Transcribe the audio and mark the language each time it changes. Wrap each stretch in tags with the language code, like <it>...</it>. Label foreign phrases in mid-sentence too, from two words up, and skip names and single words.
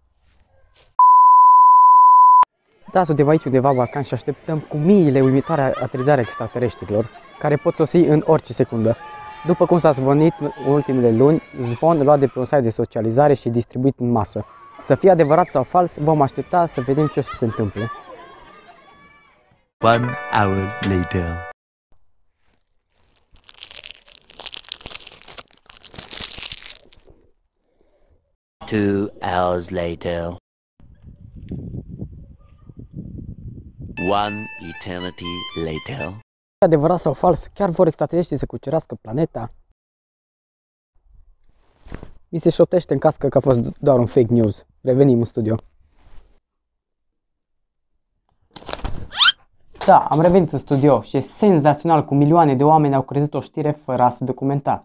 <ro>Da, suntem aici undeva în Balcani și așteptăm cu miile uimitoare aterizarea extraterestrilor, care pot sosi în orice secundă. După cum s-a zvonit în ultimele luni, zvon luat de pe un site de socializare și distribuit în masă. Să fie adevărat sau fals, vom aștepta să vedem ce o să se întâmple.</ro> <en>1 hour later. Two hours later. One eternity later.</en> <ro>Adevărat sau fals? Chiar vor extraterestrii să cucerească planeta? Mi se șoptește în cască că a fost doar un</ro> <en>fake news.</en> <ro>Revenim în studio. Da, am revenit în studio și e senzațional cum milioane de oameni au crezut o știre fără a se documenta.</ro>